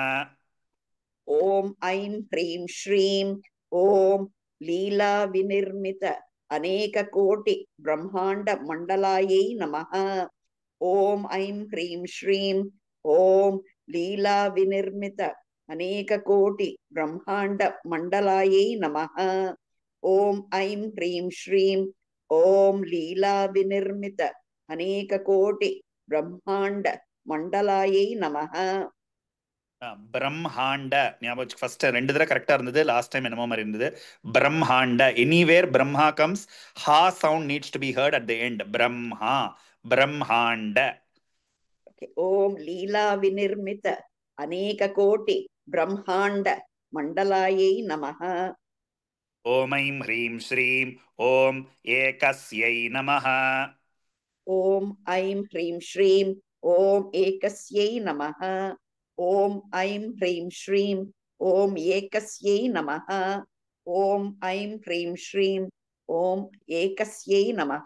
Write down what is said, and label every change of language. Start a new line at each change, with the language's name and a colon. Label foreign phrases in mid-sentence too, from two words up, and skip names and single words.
Sanskrit: ॐ ऐं ह्रीं श्रीं ॐ लीलाविनिर्मित अनेककोटि ब्रह्माण्ड मण्डलायै नमः ॐ ऐं ह्रीं श्रीं ॐ लीलाविनिर्मित अनेककोटि ब्रह्माण्ड मण्डलायै नमः ॐ ऐं ह्रीं श्रीं ॐ लीलाविनिर्मित अनेककोटि ब्रह्माण्ड मण्डलायै नमः
Tamil: பிரம்மாண்ட ஞாபகம் ஃபர்ஸ்ட் 2 தடவை கரெக்டா இருந்தது,
English: last time
Tamil: என்னமோ மாதிரி இருந்தது.
English: பிரம்மாண்ட, anywhere Brahma comes, ha sound needs to be heard at the end.
Sanskrit: ब्रह्मा, ब्रह्माण्ड. ॐ लीलाविनिर्मित अनेककोटि ब्रह्माण्ड मण्डलायै नमः ॐ ऐं ह्रीं श्रीं ॐ एकस्यै नमः ॐ ऐं ह्रीं श्रीं ॐ एकस्यै नमः ॐ ऐं ह्रीं श्रीं ॐ एकस्यै नमः ॐ ऐं ह्रीं श्रीं ॐ एकस्यै नमः